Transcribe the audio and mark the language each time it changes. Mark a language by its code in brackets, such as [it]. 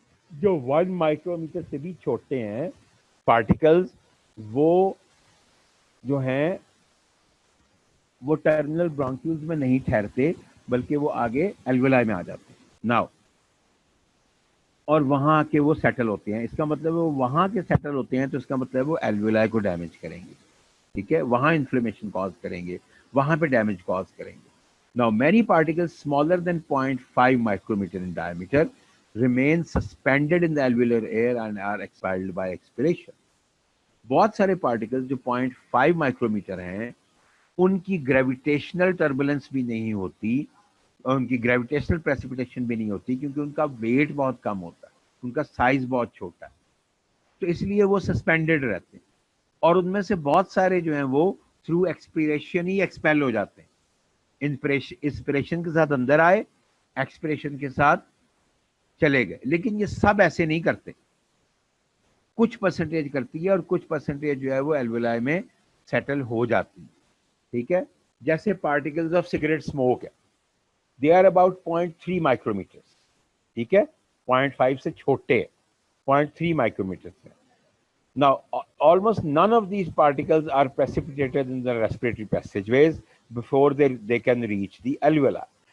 [ur] جو 1 مائکرومیٹر سے بھی چھوٹے ہیں پارٹیکلز, وہ جو ہیں وہ ٹرمینل برونکیولز میں نہیں ٹھہرتے بلکہ وہ آگے الویلائی میں آ جاتے ہیں. ناؤ اور وہاں کے وہ سیٹل ہوتے ہیں. اس کا مطلب وہ وہاں کے سیٹل ہوتے ہیں تو اس کا مطلب وہ الویلائی کو ڈیمیج کریں گے. ٹھیک ہے. وہاں انفلیمیشن کاز کریں گے, وہاں پہ ڈیمیج کاز کریں گے. [en] Now many particles smaller than 0.5 micrometer in diameter remain suspended in the alveolar air and are expelled by expiration. [ur] بہت سارے پارٹیکلز جو 0.5 مائکرومیٹر ہیں ان کی گریویٹیشنل ٹربولنس بھی نہیں ہوتی اور ان کی گریویٹیشنل پریسیپیٹیشن بھی نہیں ہوتی کیونکہ ان کا ویٹ بہت کم ہوتا ہے, ان کا سائز بہت چھوٹا ہے, تو اس لیے وہ سسپینڈڈ رہتے ہیں. اور ان میں سے بہت سارے جو ہیں وہ تھرو ایکسپیریشن ہی ایکسپیل ہو جاتے ہیں. انسپریشن کے ساتھ اندر آئے, ایکسپریشن کے ساتھ چلے گئے. لیکن یہ سب ایسے نہیں کرتے, کچھ پرسنٹیج کرتی ہے اور کچھ پرسنٹیج جو ہے وہ الویلائی میں سیٹل ہو جاتی ہے. ٹھیک ہے. [en] جیسے particles of cigarette smoke ہے, they are about 0.3 micrometre. [ur] ٹھیک ہے. 0.5 سے چھوٹے, 0.3 مائکرومیٹر سے. [en] Now, almost none of these particles are precipitated in the respiratory passageways before they can reach the alveoli.